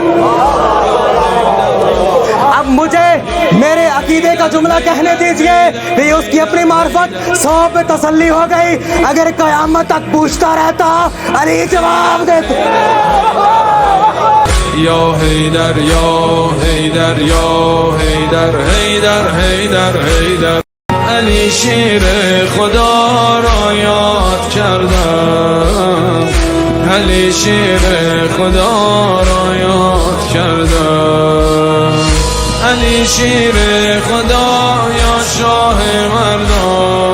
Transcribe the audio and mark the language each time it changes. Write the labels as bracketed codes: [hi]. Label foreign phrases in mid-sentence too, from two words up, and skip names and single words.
[hi] अब मुझे मेरे अकीदे का जुमला कहने दीजिए कि उसकी अपनी मार्फत 100 पे तसल्ली हो गई। अगर कयामत तक पूछता रहता अली जवाब देते। [ar] يا حيدر يا حيدر يا حيدر حيدر حيदर حيدر [fa] علی شیر خدا را یاد کردم، علی شیر خدا را یاد کردم، علی شیر خدا یا شاه مردان